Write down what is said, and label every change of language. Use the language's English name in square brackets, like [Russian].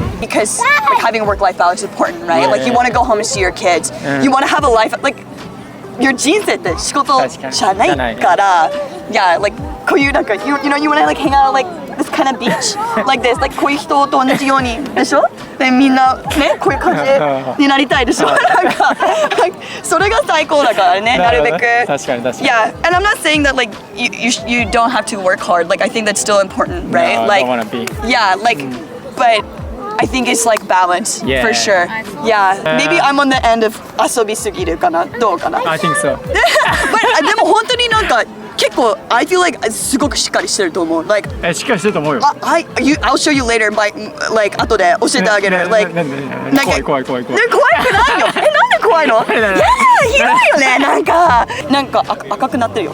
[English] Because like having a work-life balance is important, right? Like you want to go home and see your kids. You want to have a life like your [Japanese] 人生って仕事じゃないから。 [English] Yeah, like こういうなんか you know you want to like hang out like this kind of beach like this, like [Japanese] こういう人と同じようにでしょ? でみんなねこういう感じになりたいでしょ? なんかそれが最高だからねなるべく。確かに。 [English] Yeah, and I'm not saying that like you don't have to work hard. Like I think that's still important, right? No, like I don't wanna be. Yeah, like but I think it's like balance for sure. Yeah, maybe I'm on the end of [Japanese] 遊びすぎるかなどうかな? [English] I think so. [Japanese] But でも本当になんか結構 [English] I feel like [Japanese] すごくしっかりしてると思う。 [English] Like [Japanese] しっかりしてると思うよ。 [English] I'll show you later. [Japanese] Like 後で教えてあげる。 Like なんか怖い。怖くないよ。なんで怖いの？いやひどいよね。なんか赤くなってるよ。